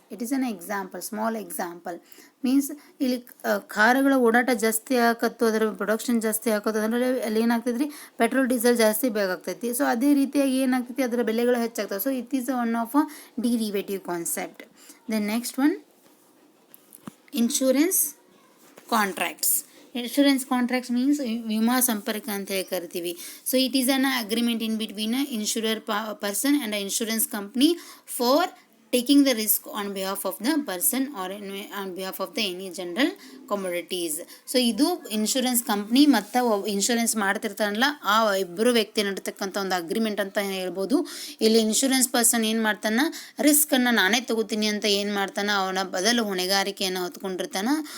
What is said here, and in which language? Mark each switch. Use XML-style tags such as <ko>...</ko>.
<en>It is an example, small example.</en> <kn>Means ಇಲ್ಲಿ ಕಾರುಗಳ ಓಡಾಟ ಜಾಸ್ತಿ ಆಗತ್ತು, ಅದರ ಪ್ರೊಡಕ್ಷನ್ ಜಾಸ್ತಿ ಆಗತ್ತು, ಅದರಲ್ಲಿ ಅಲ್ಲಿ ಏನಾಗ್ತೈತಿ, ಪೆಟ್ರೋಲ್ ಡೀಸೆಲ್ ಜಾಸ್ತಿ ಬೇಕಾಗ್ತೈತಿ. ಸೊ ಅದೇ ರೀತಿಯಾಗಿ ಏನಾಗ್ತೈತಿ, ಅದರ ಬೆಲೆಗಳು ಹೆಚ್ಚಾಗ್ತವೆ.</kn> <en>So it is one of a derivative concept. Then next one, insurance contracts.</en> <kn>Insurance contracts means ವಿಮಾ ಸಂಪರ್ಕ ಅಂತ ಹೇಳಿ ಕರಿತೀವಿ.</kn> <en>So it is an agreement in between a insurer person and a insurance company for taking the risk on behalf of the person or on behalf of the any general commodities.</en> <kn>So ಇದು insurance company ಮತ್ತು insurance ಮಾಡ್ತಿರ್ತಾರಲ್ಲ ಆ ಇಬ್ಬರು ವ್ಯಕ್ತಿ ನಡೀತಕ್ಕಂಥ ಒಂದು agreement ಅಂತ ಹೇಳ್ಬೋದು. ಇಲ್ಲಿ ಇನ್ಶೂರೆನ್ಸ್ ಪರ್ಸನ್ ಏನು ಮಾಡ್ತಾನೆ, ರಿಸ್ಕನ್ನು ನಾನೇ ತಗೋತೀನಿ ಅಂತ ಏನು ಮಾಡ್ತಾನೆ, ಅವನ ಬದಲು ಹೊಣೆಗಾರಿಕೆಯನ್ನು ಹೊತ್ಕೊಂಡಿರ್ತಾನೆ.</kn>